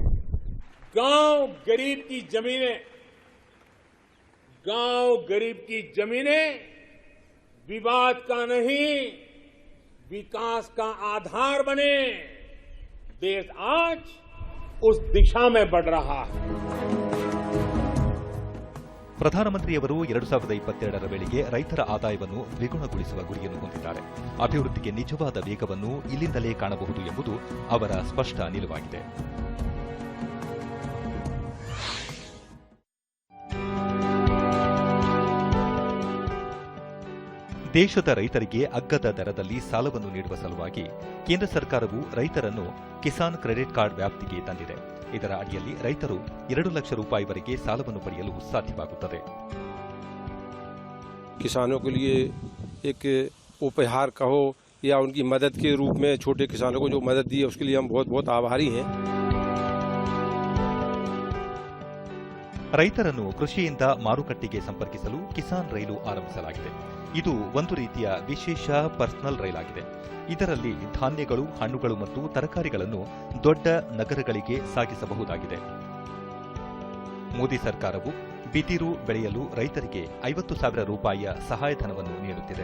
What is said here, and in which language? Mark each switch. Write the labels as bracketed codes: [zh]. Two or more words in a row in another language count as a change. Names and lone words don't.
[hi] गांव गरीब की जमीनें विवाद का नहीं, विकास का आधार बने. देश आज उस दिशा में बढ़ रहा है. [kn] ಪ್ರಧಾನಮಂತ್ರಿಯವರು 2022ರ ವೇಳೆಗೆ ರೈತರ ಆದಾಯವನ್ನು ದ್ವಿಗುಣಗೊಳಿಸುವ ಗುರಿಯನ್ನು ಹೊಂದಿದ್ದಾರೆ. ಅಭಿವೃದ್ಧಿಗೆ ನಿಜವಾದ ವೇಗವನ್ನು ಇಲ್ಲಿಂದಲೇ ಕಾಣಬಹುದು ಎಂಬುದು ಅವರ ಸ್ಪಷ್ಟ ನಿಲುವಾಗಿದೆ. ದೇಶದ ರೈತರಿಗೆ ಅಗ್ಗದ ದರದಲ್ಲಿ ಸಾಲವನ್ನು ನೀಡುವ ಸಲುವಾಗಿ ಕೇಂದ್ರ ಸರ್ಕಾರವು ರೈತರನ್ನು ಕಿಸಾನ್ ಕ್ರೆಡಿಟ್ ಕಾರ್ಡ್ ವ್ಯಾಪ್ತಿಗೆ ತಂದಿದೆ. ಇದರ ಅಡಿಯಲ್ಲಿ ರೈತರು 2 ಲಕ್ಷ ರೂಪಾಯಿವರೆಗೆ ಸಾಲವನ್ನು ಪಡೆಯಲು ಸಾಧ್ಯವಾಗುತ್ತದೆ. [hi] किसानों के लिए एक उपहार कहो या उनकी मदद के रूप में छोटे किसानों को जो मदद दी है उसके लिए हम बहुत बहुत आभारी हैं. [kn] ರೈತರನ್ನು ಕೃಷಿಯಿಂದ ಮಾರುಕಟ್ಟೆಗೆ ಸಂಪರ್ಕಿಸಲು ಕಿಸಾನ್ ರೈಲು ಆರಂಭಿಸಲಾಗಿದೆ. ಇದು ಒಂದು ರೀತಿಯ ವಿಶೇಷ ಪರ್ಸನಲ್ ರೈಲಾಗಿದೆ. ಇದರಲ್ಲಿ ಧಾನ್ಯಗಳು, ಹಣ್ಣುಗಳು ಮತ್ತು ತರಕಾರಿಗಳನ್ನು ದೊಡ್ಡ ನಗರಗಳಿಗೆ ಸಾಗಿಸಬಹುದಾಗಿದೆ. ಮೋದಿ ಸರ್ಕಾರವು ಬಿದಿರು ಬೆಳೆಯಲು ರೈತರಿಗೆ 50,000 ರೂಪಾಯಿಯ ಸಹಾಯಧನವನ್ನು ನೀಡುತ್ತಿದೆ.